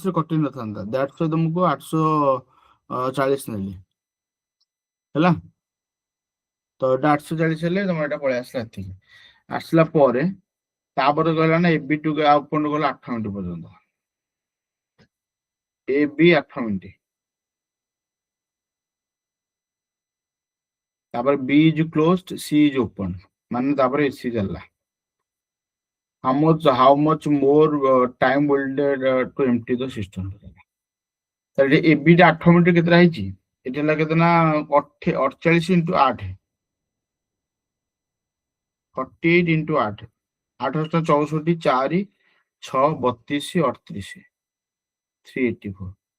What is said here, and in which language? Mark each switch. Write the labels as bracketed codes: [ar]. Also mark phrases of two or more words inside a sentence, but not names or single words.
[or] ରେ କଟି ନଥାନ୍ତା [en] that's why [or] ତମକୁ 840 ନେଲି ହେଲା ତ ଏଟା 840 ହେଲେ ତମର ଏଟା ପଳେଇ ଆସିଲା ଏତିକି ଆସିଲା ପରେ ତାପରେ କହିଲା ନା AB [en] to out point [or] ଗଲା 8 ମିନିଟ୍ ପର୍ଯ୍ୟନ୍ତ AB 8 ମିନିଟ୍ ତାପରେ [en] B is closed C is open [or] ମାନେ ତାପରେ AC ଚାଲିଲା [en] how much more time will to empty the system [or] ତାହେଲେ AB ଟା 8 ମିନିଟ୍ କେତେଟା ହେଇଛି ଏଠି ହେଲା କେତେ ନା 48 into 8 48 into 8 8 ଟା 64 4 6 32 38 384